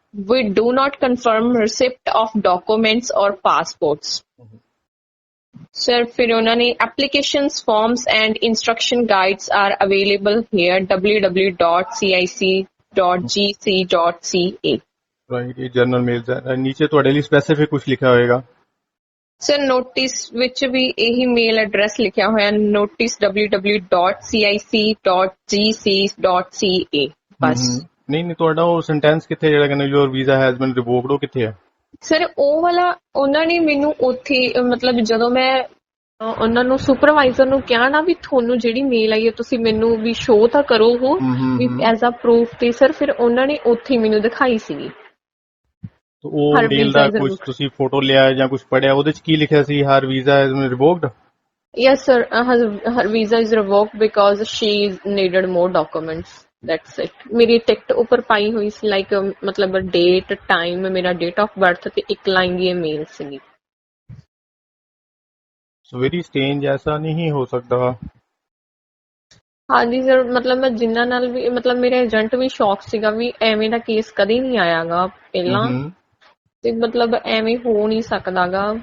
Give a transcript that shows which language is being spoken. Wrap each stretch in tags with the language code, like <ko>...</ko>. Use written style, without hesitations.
<en>We do not confirm receipt of documents or passports. Sir,</en> <hi>फिर उन्होंने</hi> <en>applications forms and instruction guides are available here www.cic.gc.ca.</en> <pa>Right, ਇਹ general mails ਹੈ। ਨੀਚੇ ਤੁਹਾਡੇ ਲਈ specific ਕੁਝ ਲਿਖਿਆ ਹੋਏਗਾ? ਸਰ ਨੋਟਿਸ ਵਿੱਚ ਵੀ ਇਹੀ ਮੇਲ ਐਡਰੈਸ ਲਿਖਿਆ ਹੋਇਆ, notice www.cic.gc.ca ਬਸ। ਨਹੀਂ ਨਹੀਂ, ਤੁਹਾਡਾ ਉਹ ਸੈਂਟੈਂਸ ਕਿੱਥੇ ਜਿਹੜਾ ਕਹਿੰਦਾ</pa> <en>your visa has been revoked,</en> <pa>ਉਹ ਕਿੱਥੇ ਹੈ? ਸਰ ਉਹ ਵਾਲਾ ਉਹਨਾਂ ਨੇ ਮੈਨੂੰ ਉੱਥੇ ਮਤਲਬ ਜਦੋਂ ਮੈਂ ਉਹਨਾਂ ਨੂੰ ਸੁਪਰਵਾਈਜ਼ਰ ਨੂੰ ਕਿਹਾ ਨਾ ਵੀ ਤੁਹਾਨੂੰ ਜਿਹੜੀ ਮੇਲ ਆਈ ਹੈ ਤੁਸੀਂ ਮੈਨੂੰ ਵੀ ਸ਼ੋਅ ਤਾਂ ਕਰੋ ਉਹ ਵੀ</pa> <en>as a proof,</en> <pa>ਤੇ ਸਰ ਫਿਰ ਉਹਨਾਂ ਨੇ ਉੱਥੇ ਮੈਨੂੰ ਦਿਖਾਈ ਸੀਗੀ। ਉਹ ਮੇਲ ਦਾ ਕੁਝ ਤੁਸੀਂ ਫੋਟੋ ਲਿਆ ਜਾਂ ਕੁਝ ਪੜਿਆ, ਉਹਦੇ ਚ ਕੀ ਲਿਖਿਆ ਸੀ?</pa> <en>Her visa has been revoked? Yes sir, her visa is revoked because she needed more documents. That's it.</en> <pa>ਮੇਰੀ ਟਿਕਟ ਉੱਪਰ ਪਾਈ ਹੋਈ ਸੀ ਲਾਈਕ ਮਤਲਬ ਡੇਟ ਟਾਈਮ, ਮੇਰਾ ਡੇਟ ਆਫ ਬਰਥ ਤੇ ਇੱਕ ਲਾਈਨ ਦੀ ਮੇਲ ਸੀਗੀ।</pa> <en>so very strange,</en> <pa>ਐਸਾ ਨਹੀਂ ਹੋ ਸਕਦਾ। ਹਾਂਜੀ ਸਰ, ਮਤਲਬ ਮੈਂ ਜਿਨ੍ਹਾਂ ਨਾਲ ਵੀ ਮਤਲਬ ਮੇਰਾ ਏਜੰਟ ਵੀ ਸ਼ੌਕ ਸੀਗਾ ਵੀ ਐਵੇਂ ਦਾ ਕੇਸ ਕਦੇ ਨਹੀਂ ਆਇਆਗਾ ਪਹਿਲਾਂ, ਤੇ ਮਤਲਬ ਐਵੇਂ ਹੋ ਨਹੀਂ ਸਕਦਾਗਾ।</pa>